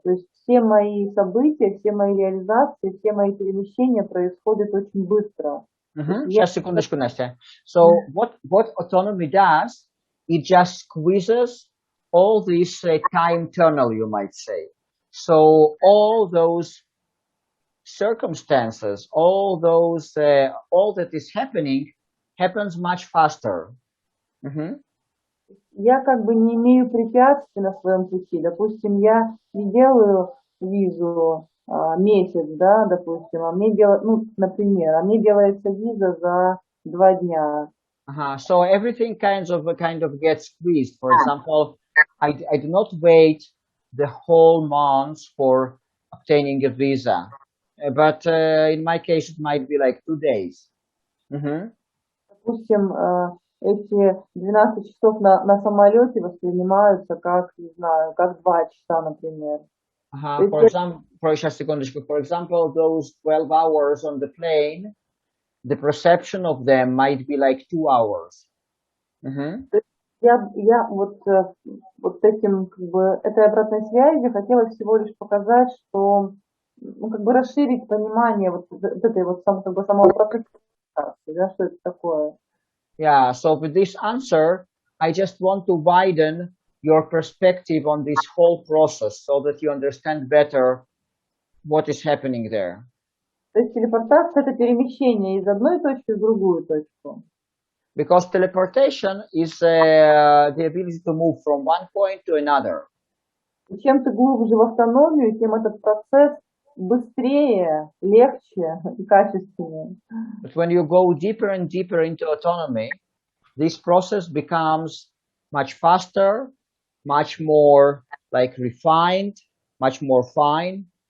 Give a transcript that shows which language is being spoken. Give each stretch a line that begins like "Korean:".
Russian: То есть все мои события, все мои реализации, все мои перемещения происходят очень быстро. Сейчас, секундочку, Настя.
English: So what autonomy does, it just squeezes all this time tunnel, you might say. So all those circumstances, all that is happening happens much faster.
Russian: Я как бы не имею препятствий на своем пути. Допустим, я не делаю визу месяц, да, допустим, а мне делают, ну, например, а мне делается виза за 2 дня.
English: So everything kind of gets squeezed. For example, I do not wait the whole month for obtaining a visa, but in my case, it might be like 2 days.
Russian: Допустим, эти 12 часов на самолете воспринимаются как, не знаю, как 2 часа, например.
English: For example, those 12 hours on the plane, the perception of them might be like 2 hours.
Russian: Я вот этим, как бы, этой обратной связью хотела всего лишь показать, что, ну, как бы расширить понимание вот этой вот как бы самого процесса, да, что это такое.
English: Yeah, so with this answer, I just want to widen your perspective on this whole process so that you understand better what is happening there.
Russian: То есть телепортация – это перемещение из одной точки в другую точку.
English: Because teleportation is the ability to move from one point to another.
Russian: И чем ты глубже в автономию, тем этот процесс быстрее, легче и качественнее.
English: But when you go deeper and deeper into autonomy, this process becomes much faster, much more like refined, much more fine.